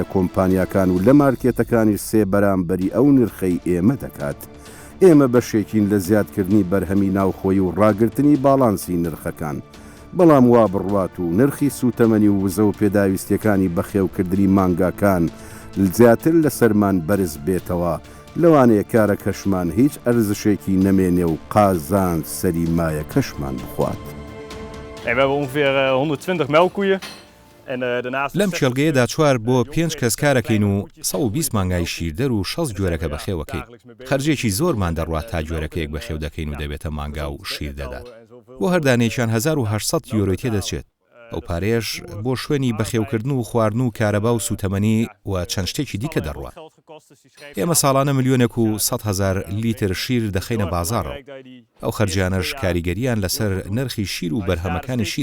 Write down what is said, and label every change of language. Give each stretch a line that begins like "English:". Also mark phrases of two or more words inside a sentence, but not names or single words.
Central Kurdish: کۆمپانیاکان و لە مارکێتەکانی سێ بەرامبەری ئەو نرخەی ئێمە دەکات ئێمە بەشێکین لە زیادکردنی بەرهەمی ناوخۆی و ڕاگررتنی باڵانسی نرخەکان بەڵام وا بڕوات و نرخی سوتەمەنی و وزە و پێداویستیەکانی بەخێوکردنی مانگاکان زیاتر لە سەرمان بەرز بێتەوە لەوانەیە کارە کەشمان هیچ ئەرزشێکی نەمێنێ و قازان سەری مایە کەشمان بخوات.
Dutch: We hebben ongeveer 120 melkkoeien
Central Kurdish: لەم چێلگەیەدا 4 بۆ 5 کەس کارەکەین و 120 مانگای شیردەر و 6 جۆرەکە بەخێوەکەی خەرجێکی زۆرمان دەڕوات تا جۆرەکەیەک بەخێو دەکەین و دەبێتە مانگا و شیر دەدات بۆ هەردانێکیان 1800 یۆرۆ تێدەچێت ئەو پارێش بۆ شوێنی بەخێوکردن و خواردن و کارەبا و سوتەمەنی و چەند شتێکی دیکە دەڕوات ئێمە ساڵانە ملیۆنێک و 100,000 لیتر شیر دەخینە بازاڕەوە ئەو خەرجیانەش کاریگەریان لەسەر نرخی شیر و بەرهەمەکانی شیر